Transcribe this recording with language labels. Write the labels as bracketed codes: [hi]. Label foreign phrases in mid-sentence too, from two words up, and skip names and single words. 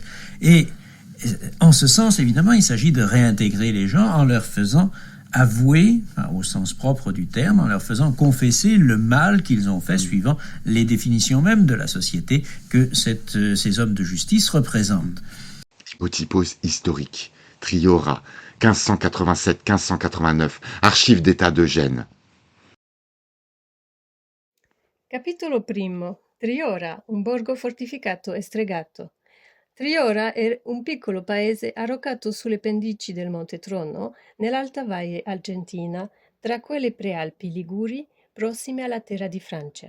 [fr] Et en ce sens, évidemment, il s'agit de réintégrer les gens en leur faisant avouer, au sens propre du terme, en leur faisant confesser le mal qu'ils ont fait suivant les définitions même de la société que ces hommes de justice représentent. Typotypos historique, Triora, 1587-1589, archives d'État de Gênes. [it] Capitolo I. Triora, un borgo fortificato e stregato. Triora è un piccolo paese arroccato sulle pendici del Monte Trono, nell'alta valle argentina, tra quelle prealpi liguri prossime alla terra di Francia.